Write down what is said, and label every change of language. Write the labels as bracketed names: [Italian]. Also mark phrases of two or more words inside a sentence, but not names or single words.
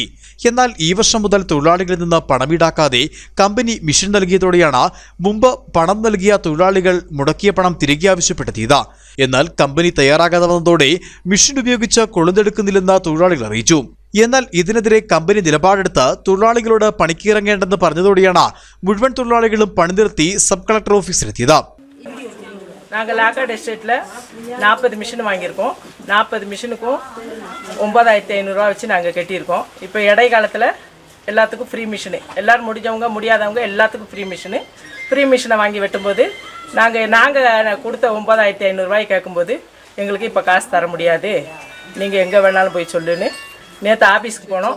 [Malayalam] എന്നാൽ ഈ വർഷം മുതൽ തൊഴിലാളികളിൽ നിന്ന് പണം ഈടാക്കാതെ കമ്പനി മെഷീൻ നൽകിയതോടെയാണ് മുമ്പ് പണം നൽകിയ തൊഴിലാളികൾ മുടക്കിയ പണം തിരികെ ആവശ്യപ്പെട്ടെത്തിയത്. എന്നാൽ കമ്പനി തയ്യാറാകാതെ വന്നതോടെ മെഷീൻ ഉപയോഗിച്ച് കൊളുന്തെടുക്കുന്നില്ലെന്ന് തൊഴിലാളികൾ അറിയിച്ചു. എന്നാൽ ഇതിനെതിരെ കമ്പനി നിലപാടെടുത്ത് തൊഴിലാളികളോട് പണിക്കിറങ്ങേണ്ടെന്ന് പറഞ്ഞതോടെയാണ് മുഴുവൻ തൊഴിലാളികളും പണി നിർത്തി സബ് കളക്ടർ ഓഫീസിലെത്തിയത്. [Tamil] நாங்கள் லாக்கார்ட் எஸ்டேட்டில் 40 மிஷின் வாங்கியிருக்கோம். 40 மிஷினுக்கும் 9,500 ரூபா வச்சு நாங்கள் கட்டியிருக்கோம். இப்போ இடைக்காலத்தில் எல்லாத்துக்கும் ஃப்ரீ மிஷினு, எல்லோரும் முடிஞ்சவங்க முடியாதவங்க எல்லாத்துக்கும் ஃப்ரீ மிஷினை வாங்கி வெட்டும்போது நாங்கள் கொடுத்த 9,500 ரூபாய் கேட்கும்போது எங்களுக்கு இப்போ காசு தர முடியாது, நீங்கள் எங்கே வேணாலும் போய் சொல்லுன்னு நேற்று ஆஃபீஸுக்கு போனோம்.